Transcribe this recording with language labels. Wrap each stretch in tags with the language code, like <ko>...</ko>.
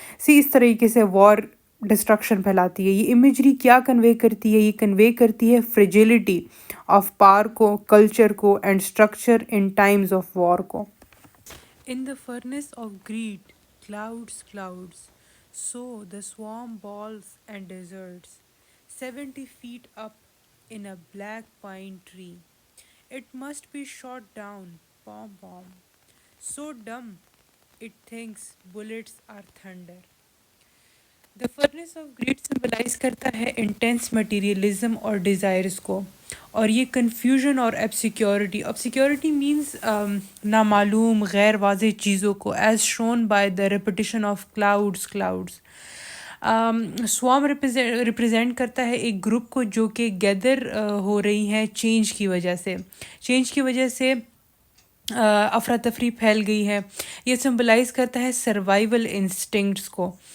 <ur>اس طریقے سے وار ڈسٹرکشن پھیلاتی ہے۔ یہ امیجری کیا کنوے کرتی ہے؟ یہ کنوے کرتی ہے فریجیلٹی آف پاور کو، کلچر کو، and structure in Times of war کو۔</ur> <en>In the furnace of greed, clouds, so the swarm balls and deserts, 70 feet up in a black pine tree. It must be shot down, pom, so dumb it thinks bullets are thunder. The furnace of greed symbolize</en> <ur>کرتا ہے intense materialism اور desires کو، اور یہ confusion اور obscurity means نامعلوم غیر واضح چیزوں کو،</ur> <en>As shown by the repetition of clouds.</en> <ur>سوام represent کرتا ہے ایک گروپ کو جو کہ گیدر ہو رہی ہیں چینج کی وجہ سے افراتفری پھیل گئی ہے۔ یہ سمبلائز کرتا ہے سروائیول انسٹنکٹس کو۔</ur>